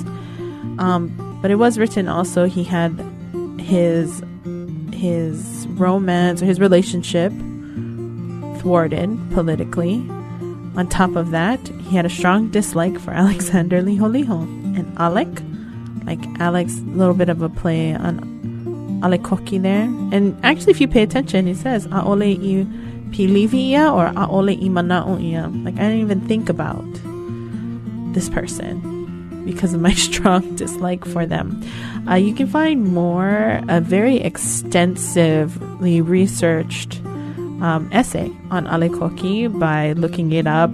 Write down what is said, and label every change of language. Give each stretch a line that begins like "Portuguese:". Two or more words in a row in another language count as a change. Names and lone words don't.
English: But it was written also, he had his romance or his relationship thwarted politically. On top of that, he had a strong dislike for Alexander Liholiho. And Alec, like Alex, a little bit of a play on Alekoki there. And actually, if you pay attention, he says,
Hawaiian: Aole I pilivi ia or Aole I mana'o ia.
English: Like, I didn't even think about this person because of my strong dislike for them. You can find a very extensively researched essay on Ale Koki by looking it up.